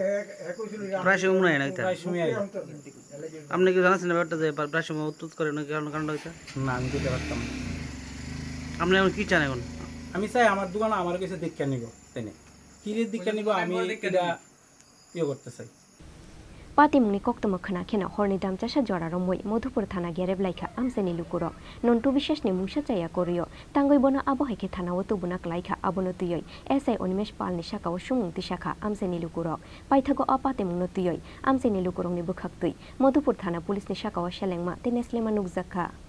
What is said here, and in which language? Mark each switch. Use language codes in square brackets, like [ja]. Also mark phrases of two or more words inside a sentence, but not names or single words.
[bn] প্রায় সময় মনে হয় না প্রায় সময় আই আপনি কি জানাচ্ছেন ব্যাপারটা যে প্রায় সময় উত্তর করে না কারণটা কিটা না আমি কইতে পারতাম না আপনি এখন কি চান এখন আমি চাই আমার দোকান আমার কাছে দীক্ষা নিব তাই না কিরের দীক্ষা নিব আমি এটা ইয়ে করতে চাই [trp] Patimungni koktoma khana khena horni damchasha joraro moi Madhupur thana gereb laikha amseni lukurok nontu bishesni mungsa chaya koriyo tangoi bona abo haike thana o tubuna klaikha abono tuyoi SI Onimesh Palni shaka o sumungti shaka amseni lukurok paithago apatimungno tuyoi amseni lukurokni bukhaktui Madhupur thana pulisni shaka o shelengma teneslema nukjakha